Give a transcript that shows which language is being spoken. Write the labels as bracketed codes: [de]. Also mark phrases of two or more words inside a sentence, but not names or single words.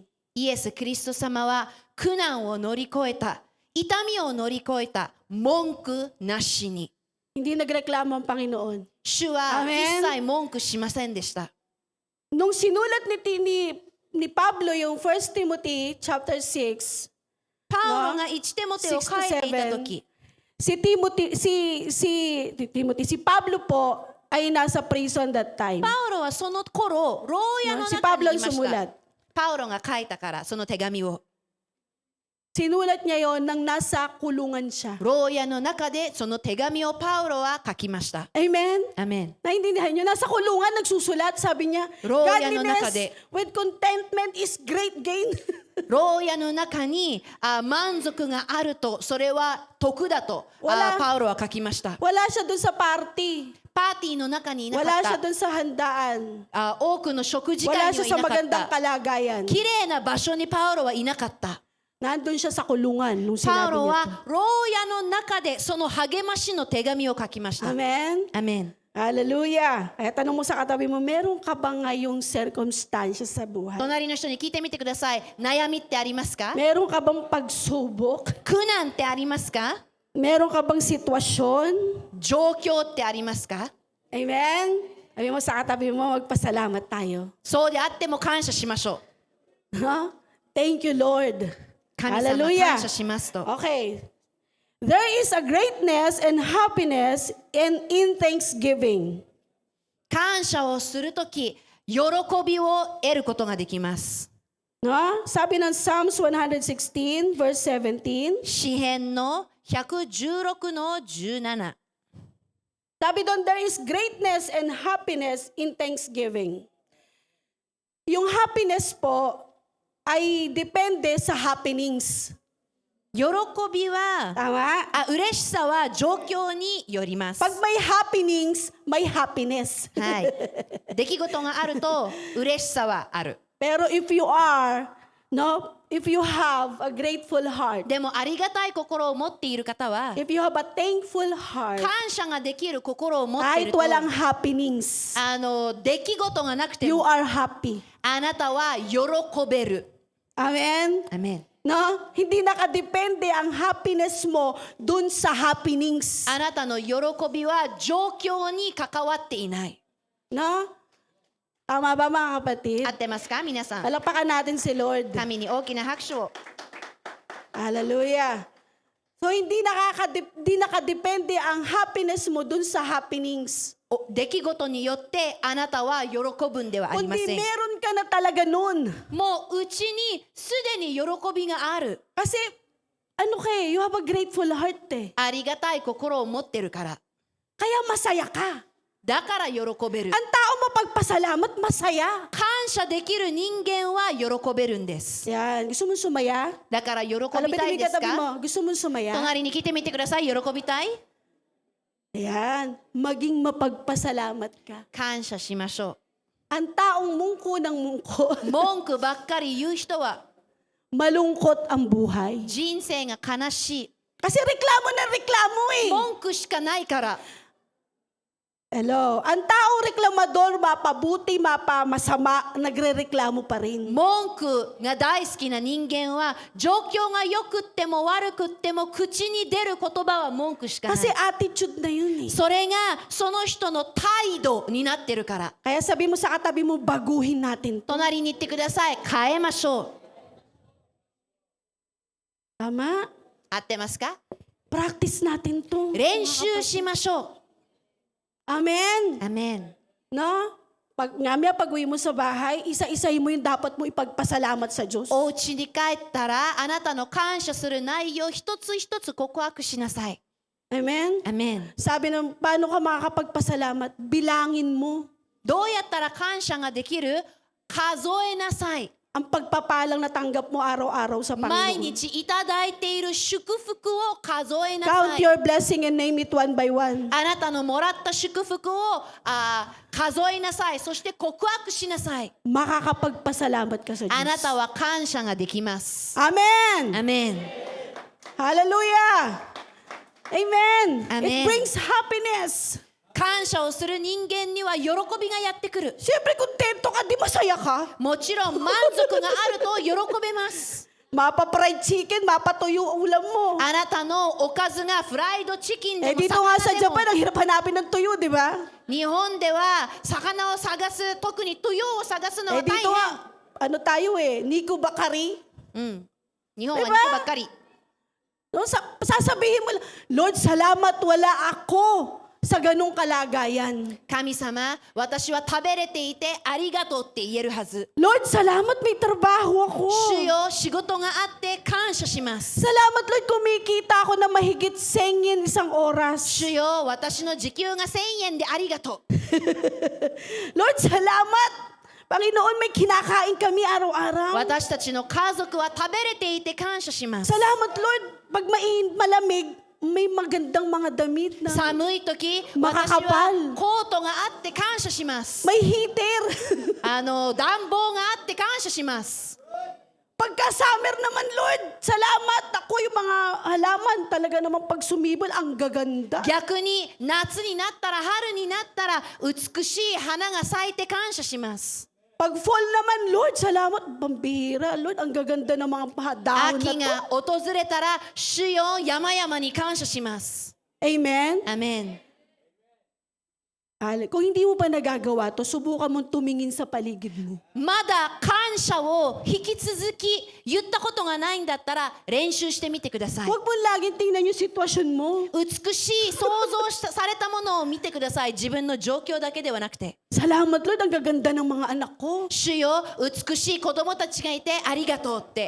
[ja] イエス・キリスト様は苦難を乗り越えた、痛みを乗り越えた、文句なしに。 [tl] Hindi nagreklamo ang Panginoon. [ja] 主は Amen. 一切文句しませんでした。 [tl] Nung sinulat ni Pablo yung 1 Timothy chapter 6, [ja] パウロが1テモテを書いていたとき、 [tl] si Pablo po ay nasa prison [en] that time. [ja] パウロはその頃、牢屋の [tl] Si [ja] 中 [tl] Pablo [ja] にい [tl] ang [ja] ました。 [tl] sumulat. [ja] パウロが書いたから、その手紙を。 [tl] Sinulat niya yon nang nasa kulungan siya. [ja] 牢屋の中でその手紙をパウロは書きました。 [tl] Amen? [ja] アメン。 [tl] Naintindihan niyo? Nasa kulungan, nagsusulat, sabi niya, [ja] Roya no [en] godliness [ja] nakade. [en] with contentment is great gain. [ja] 牢屋の中に満足があると、それは徳だと [tl] Wala. [ja] パウロは書きました。 [tl] Wala siya dun sa party. [ja] パーティーの中にいなか [tl] Wala [ja] っ [tl] siya [ja] た。 [tl] dun sa handaan. [ja] 多くの食事 [tl] Wala [ja] 会に [tl] siya [ja] はい [tl] sa [ja] なかっ [tl] magandang [ja] た。 [tl] kalagayan. [ja] 綺麗な場所にパウロはいなかった。 [tl] Nandun siya sa kulungan nung [ja] パウ [tl] sinabi [ja] ロ [tl] niya [ja] は牢屋の中でその励ましの手紙を書きまし [tl] to. [ja] た。 [tl] Amen? [ja] アメン。 [tl] Hallelujah. Kaya tanong mo sa katabi mo, meron ka ba ngayong circumstances sa buhay? [ja] 隣の人に聞いてみてください。悩みってありますか？ [tl] Meron ka bang pagsubok? [ja] 苦難ってありますか？ [tl] Meron ka bang sitwasyon? [ja] 状況ってありますか？ [tl] Amen? Sabi mo sa katabi mo, magpasalamat tayo. [ja] そうであっても感謝しましょう。 [en] Huh? Thank you, Lord. [ja] 神様 [tl] Hallelujah. [ja] 感謝しますと。 [en] Okay. There is a greatness and happiness in thanksgiving. [ja] 感謝をするとき、喜びを得ることができます。 [tl] No? Sabi ng Psalms 116 verse 17. [ja] 詩編の116の17。 [tl] Sabi doon, [en] there is greatness and happiness in thanksgiving. [tl] Yung happiness po ay depende sa happenings. [ja] 喜びは、 [tl] Tama? [ja] 嬉しさは状況によります。 [tl] Pag may happenings, may happiness. [ja] はい。出来事があると嬉しさはある。 [en] Pero if you have a grateful heart, [ja] でもありがたい心を持っている方は、 [en] if you have a thankful heart, [ja] 感謝ができる心を持っている [tl] kahit [ja] と、 [tl] walang happenings, [ja] 出来事がなくて [en] you [ja] も [en] are happy. [ja] あなたは喜べる。 [tl] Amen? [ja] アメン。 [tl] No? Hindi nakadepende ang happiness mo dun sa happenings. [ja] あなたの喜びは状況に関わっていない。 [tl] No? Tama ba mga kapatid? [ja] 合ってますか皆さん。 [tl] Palakpakan natin si Lord. [ja] 神に大きな拍手を。 [tl] Hallelujah. So hindi nakadepende ang happiness mo dun sa happenings. [ja] 出来事によってあなたは喜ぶんではありま [tl] Kundi [ja] せん。 [tl] meron ka na talaga nun. [ja] もううちにすでに喜びがある。 [tl] Kasi, [en] you have a grateful heart eh. [ja] ありがたい心を持ってるから。 [tl] Kaya masaya ka. [ja] だから喜べる。 [tl] Ang tao mapagpasalamat, masaya. [ja] 感謝できる人間は喜べるんです。 [tl] Yan. Gusto mo sumaya? [ja] だから喜び [tl] Alam mo, [ja] たいです [tl] katabi [ja] か？ [tl] mo, gusto mo sumaya? [ja] 隣に来てみてください。喜びたい？ [tl] Ayan. Maging mapagpasalamat ka. [ja] 感謝しましょ [tl] Ang taong mungko ng mungko, [ja] う。文句ばっかり言う人は [tl] malungkot ang buhay. [ja] 人生が悲しい。 [tl] Kasi reklamo na reklamo eh. [ja] 文句しかないから。 [tl] Hello. Ang taong reklamador, mapabuti, mapamasama, nagre-reklamo pa rin. [ja] 文句が大好きな人間は状況が良くっても悪くっても口に出る言葉は文句しかない。 [tl] Kasi attitude na yun eh. [ja] それがその人の態度になってるから。 [tl] Kaya sabi mo sa katabi mo, baguhin natin to. [ja] 隣に行ってください。変えましょう。 [tl] Tama? [ja] 合ってますか？ [tl] Practice natin to. [ja] 練習しましょ [tl] Amen. [ja] う。アメン。 [tl] No? Pag uwi mo sa bahay, isa-isahin mo yung dapat mo ipagpasalamat sa Diyos. [ja] お家に帰ったらあなたの感謝する内容一つ一つ告白しなさい。 [tl] Amen? [ja] アメン。 [tl] Sabi ng, paano ka makakapagpasalamat? Bilangin mo. [ja] どうやったら感謝ができる？数えなさい。 [tl] Ang pagpapalang natanggap mo araw-araw sa [ja] 毎 [tl] Panginoon. [ja] 日いただいている祝福を数えなさ [en] Count [ja] い。 [en] your blessing and name it one by one. [ja] あなたのもらった祝福を数えなさい。そして告白しなさい。 [tl] Makakapagpasalamat ka sa [ja] あな [tl] Diyos. [ja] たは感謝ができます。 [tl] Amen! [ja] アメン。 [tl] Hallelujah! Amen! Amen. [en] It brings happiness. [ja] 感謝をする人間には喜びがやってくる。 [tl] Siyempre, kontento ka, di masaya ka. [ja] もちろん満足があると喜べます。 [tl] Mapa- [en] fried chicken, [tl] mapatuyo ang ulam mo. [ja] あなたのおかずがフライドチキンでも [tl] Dito nga [ja] 魚 [tl] sa [ja] でも [tl] Japan, ang hirap hanapin ng tuyo, di ba? [ja] 日本では魚を探す、特にトヨを探すのは大 [tl] Dito [ja] 変。 [tl] nga, tayo Nico Bakari. [ja] うん。日本は [tl] Diba? [ja] 肉ばっかり。 [tl] No, sasabihin mo lang, Lord, salamat, wala ako sa ganong kalagayan. [ja] 神様、私は食べれていてありがとうって言えるはず。 [tl] Lord, salamat, may trabaho ako. [ja] 主よ、仕事があって感謝します。 [tl] Salamat, Lord, kumikita ako na mahigit 100 yen isang oras. [ja] 主よ、私の時給が1000円でありがとう。 [tl] Lord, salamat, Panginoon, may kinakain kami araw-araw. [ja] 私たちの家族は食べれていて感謝します。 [tl] Salamat, Lord. Pag malamig, may magandang mga damit na. [ja] 寒い時、私 [tl] Makakapal. [ja] はコートがあって感謝します。 [tl] May heater. [ja] 暖房があって感謝します。 [tl] Pagka summer naman, Lord, salamat. Ako yung mga halaman, talaga naman pag sumibol, ang gaganda. [ja] 逆に夏になったら春になったら美しい花が咲いて感謝します。 [tl] Pag fall naman, Lord, salamat. Pambihira, Lord, ang gaganda ng mga dahon [ja] 秋 [tl] na [ja] が訪れたら主よ山々に感謝します。 [tl] to. Amen? [ja] アメン。 [tl] Kung hindi mo pa nagagawa to, subukan mong tumingin sa paligid mo. [ja] まだ感謝を引き続き言ったことがないんだったら練習してみてください。 [tl] Huwag mo laging tingnan yung sitwasyon mo. [ja] 美しい想像されたものを見てください。自分の状況だけではなくて。 [tl] Salamat, Lord, ang gaganda ng mga anak ko. [ja] 主よ美しい子供たちがいてありがとうって。